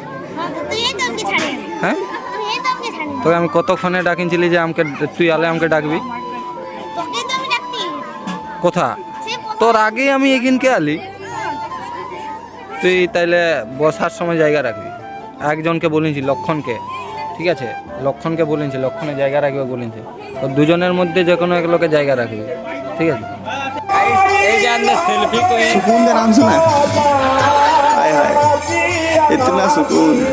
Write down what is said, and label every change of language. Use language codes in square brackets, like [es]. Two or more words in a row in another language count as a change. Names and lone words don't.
[bn] হ্যাঁ তোকে আমি কতক্ষণে ডাকিনছিলি যে আমাকে তুই আলে আমাকে ডাকবি, কোথা তোর আগেই আমি এখানকে আলি। তুই তাইলে বসার সময় জায়গা রাখবি, একজনকে বলেছি লক্ষণকে, ঠিক আছে লক্ষণকে বলেছি, লক্ষণে জায়গা রাখবে বলেছি, তো দুজনের মধ্যে যে কোনো এক লোকে জায়গা রাখবে, ঠিক আছে। [hi] सुकून का नाम सुना है? हाय हाय इतना सुकून।